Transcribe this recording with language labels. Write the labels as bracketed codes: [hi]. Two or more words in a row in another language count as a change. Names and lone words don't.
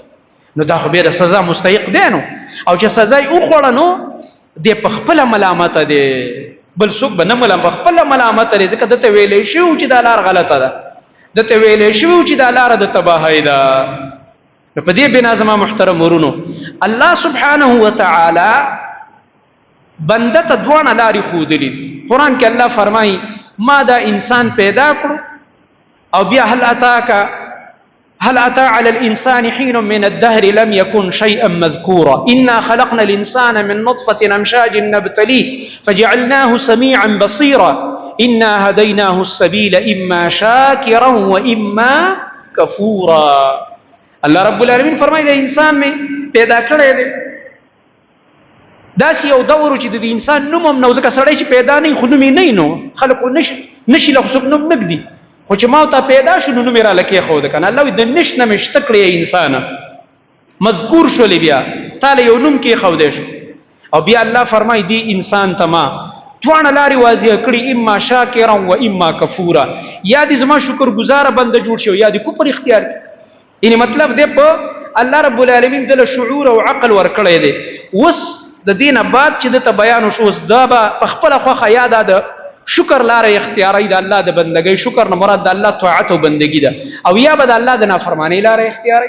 [ps] نو دا خو بیا د سزا مستحق دی نو، او چې سزا یې وخوړه نو دی په خپله ملامته دی، بل څوک به نه په خپله ملامته دی، ځکه دته ویلی شوي چې دا لار غلطه ده، دته ویلی شوي چې دا لاره د تباهۍ ده. نو په دې بنا زما محترم ورونو، الله [ar] سبحانه وتعالی [ps] بنده ته دواړه لارې ښودلي. قرآن کې الله فرمایي ما دا انسان پیدا کړو او بیا [ar] هل أتى على الإنسان حين من الدهر لم يكن شيئا مذكورا إنا خلقنا الإنسان من نطفة أمشاج نبتليه فجعلناه سميعا بصيرا إنا هديناه السبيل إما شاكرا وإما كفورا. [ps] الله [ar] رب العالمین [ps] فرمایي د انسان می پیدا کړی دی، داسې یو دور چې د انسان نوم هم نه و، ځکه سړی چې پیدا نه وي خو نوم یې نه وي، نو خلکو نشي له څوک نوم نه ږدي، خو چې ما ته پیدا شو نو نوم یې راله کېښود که نه. الله وایي د نش نه مې شته کړی انسانه، مذکور شولې، بیا تا له یو نوم کېښودی شو، او بیا الله فرمایي دې انسان ته ما دواړه لارې واضحه کړي، [ar] اما شاکرا و اما کفورا، [ps] یا دې زما شکر ګزاره بنده جوړ شي یا دې کفر اختیار کړي. یعنی مطلب دی په الله [ar] رب العالمین [ps] دله شعور او عقل ورکړی دی. اوس د دې نه بعد چې دته بیان وشو، اوس دا به په خپله خوښه یا دا د شکر لاره اختیاروي، د الله د بندګۍ، شکر نه مراد د الله طاعت او بندګي ده، او یا به د الله د نافرمانۍ لاره اختیاروي.